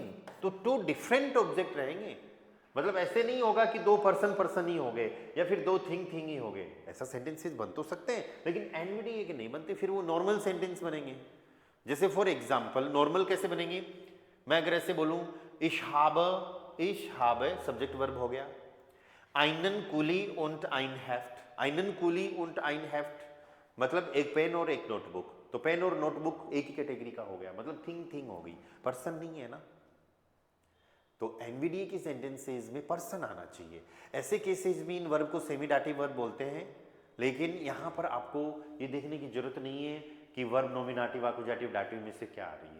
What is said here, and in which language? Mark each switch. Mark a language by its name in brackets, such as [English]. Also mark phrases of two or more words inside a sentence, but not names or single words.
[Hindi] तो [English] two different object [Hindi] रहेंगे, मतलब ऐसे नहीं होगा कि दो पर्सन ही हो गए या फिर दो थिंग ही हो गए, ऐसा सेंटेंसेस बन तो सकते हैं लेकिन एनवीडीए के नहीं बनते, फिर वो [English] normal sentence [Hindi] बनेंगे। जैसे [English] for example normal [Hindi] कैसे बनेंगे, मैं अगर ऐसे बोलूं [German] ich habe [English] subject verb [Hindi] हो गया, [German] einen Kuli und ein Heft, [Hindi] einen Kuli und ein Heft मतलब एक पेन और एक नोटबुक, तो पेन और नोटबुक एक ही कैटेगरी का हो गया, मतलब थिंग हो गई, पर्सन नहीं है ना। तो एनवीडीए की सेंटेंसेस में पर्सन आना चाहिए। ऐसे केसेस में इन वर्ब को [English] semi dative verb [Hindi] बोलते हैं, लेकिन यहां पर आपको ये देखने की जरूरत नहीं है कि वर्ब [German] Nominativ Akkusativ Dativ [Hindi] में से क्या आ रही है।